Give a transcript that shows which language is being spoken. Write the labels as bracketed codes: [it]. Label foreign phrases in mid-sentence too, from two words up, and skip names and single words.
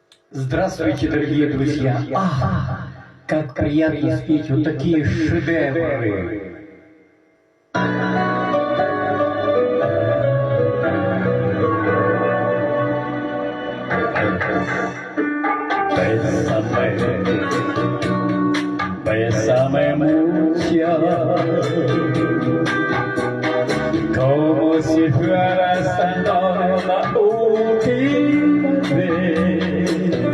[ru] Здравствуйте, дорогие друзья! Как приятно спеть вот такие шедевры! [es] Bésame mucho, como si fuera esta noche la última vez.